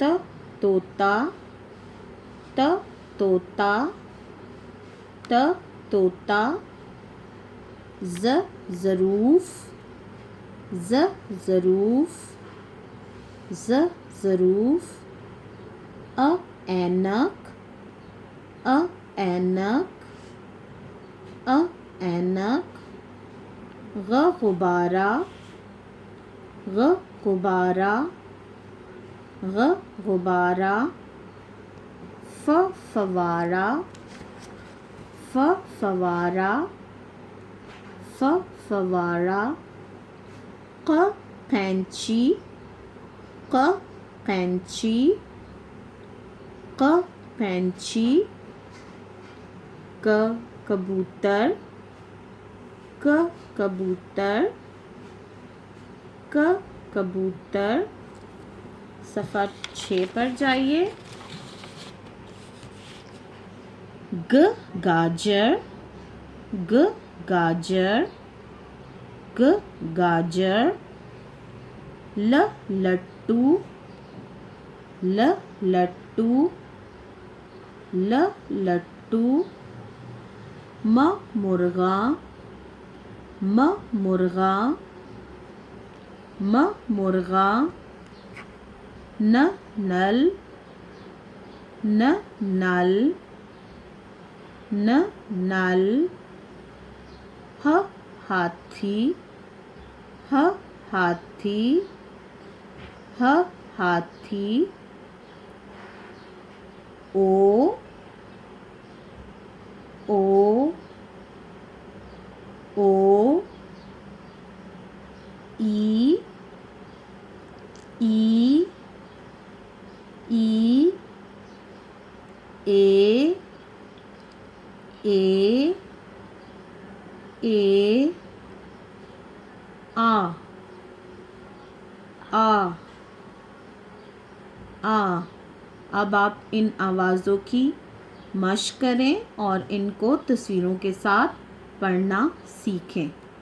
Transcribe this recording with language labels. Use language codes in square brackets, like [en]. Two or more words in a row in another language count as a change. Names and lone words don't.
[ur] طوطا، ت طوطا، ت طوطا، ز ظروف، ز ظروف، ز ظروف، ا اینک، ا اینک، ا اینک، غ غبارہ، غ غبارہ، غ غبارہ، ف فوارہ، ف فوارہ، ف فوارہ، ق قینچی، ق قینچی، ق قینچی، ک کبوتر، ک کبوتر، ک کبوتر۔ صفحہ 6 پر جائیے۔ گ گاجر، گ گاجر، گ گاجر، ل لٹو، ل لٹو، ل لٹو، م مرغا، م مرغا، م مرغا، ن نل، ن نل، ن نل، ہ ہاتھی، ہ ہاتھی، ہ ہاتھی، او او او ای ای ای اے اے اے آ آ آ. اب آپ ان آوازوں کی مشق کریں اور ان کو تصویروں کے ساتھ پڑھنا سیکھیں.